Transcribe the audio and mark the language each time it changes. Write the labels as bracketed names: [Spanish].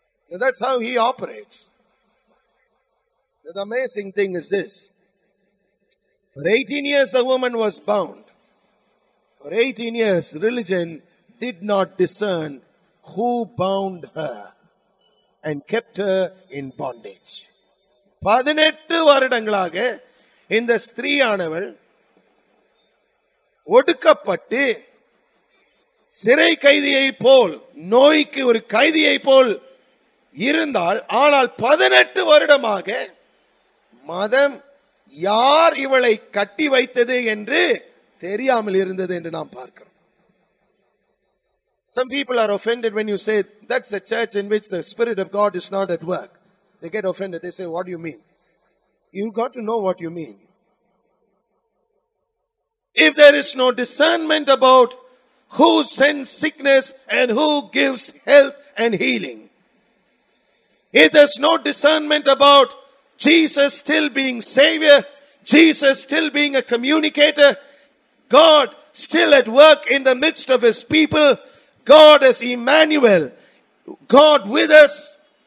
[English] And that's how He operates. The amazing thing is this. For 18 years the woman was bound. For 18 years religion did not discern who bound her and kept her in bondage. [Tamil] 18 வருடங்களாக இந்த ஸ்திரீயானவள் ஒடுக்கப்பட்டு சிறை கைதியை போல், நோய்க்கு ஒரு கைதியை போல் இருந்தால், ஆனால் 18 வருடமாக மதம் யார் இவளை கட்டி வைத்தது என்று தெரியாமல் இருந்தது என்று நாம் பார்க்கிறோம். [English] Some people are offended when you say that's a church in which the Spirit of God is not at work. They get offended. They say, what do you mean? You got to know what you mean. If there is no discernment about who sends sickness and who gives health and healing, if there's no discernment about Jesus still being Savior, Jesus still being a communicator, God still at work in the midst of His people, God as Emmanuel, God with us,